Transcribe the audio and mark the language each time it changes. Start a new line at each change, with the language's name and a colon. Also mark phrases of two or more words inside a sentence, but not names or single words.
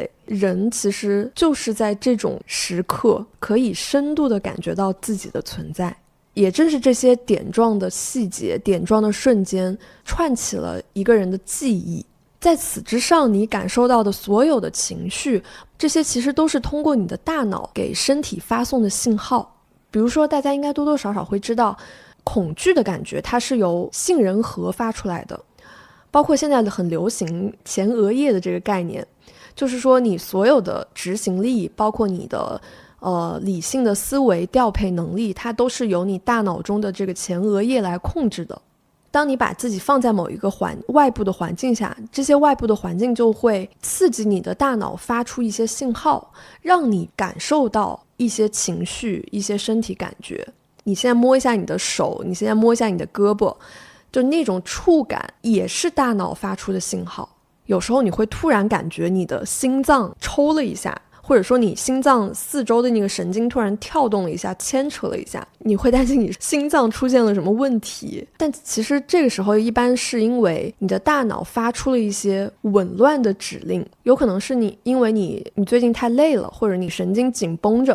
Chinese: 人其實就是在這種時刻可以深度的感覺到自己的存在，也正是這些點狀的細節、點狀的瞬間串起了一個人的記憶。在此之上，你感受到的所有的情緒，這些其實都是通過你的大腦給身體發送的信號。比如說大家应該多多少少會知道，恐懼的感覺它是由杏仁核發出來的，包括现在很流行前额叶的這個概念，就是說你所有的執行力，包括你的理性的思維調配能力，它都是由你大腦中的這個前額葉來控制的。當你把自己放在某一個外部的環境下，這些外部的環境就會刺激你的大腦發出一些信號，讓你感受到一些情緒、一些身體感覺。你現在摸一下你的手，你现在摸一下你的胳膊，就那種觸感也是大腦發出的信號。有時候你會突然感覺你的心臟抽了一下，或者說你心臟四周的那個神經突然跳動了一下，牽扯了一下，你會擔心你心臟出現了什麼問題。但其實這個時候一般是因為你的大腦發出了一些紊亂的指令，有可能是因為你最近太累了，或者你神經緊繃着。